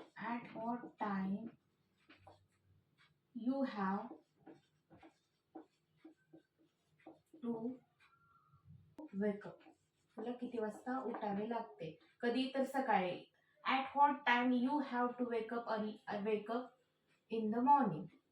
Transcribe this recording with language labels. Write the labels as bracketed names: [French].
[English] At what time you have to wake up. [Marathi] तुला किती वाजता उठावे लागते? कधी? तर सकाळी. [English] At what time you have to wake up in the morning.